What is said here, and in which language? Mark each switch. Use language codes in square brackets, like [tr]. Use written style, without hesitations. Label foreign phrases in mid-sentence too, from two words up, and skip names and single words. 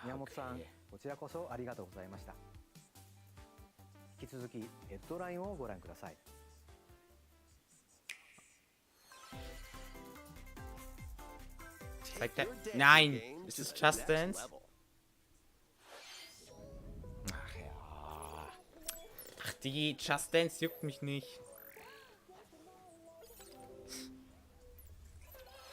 [ja] 宮本さん、こちらこそありがとうございました。引き続きヘッドラインをご覧ください。 [de] Zeigt der? Nein, ist es Just Dance? Ach ja. Ach, die Just Dance juckt mich nicht.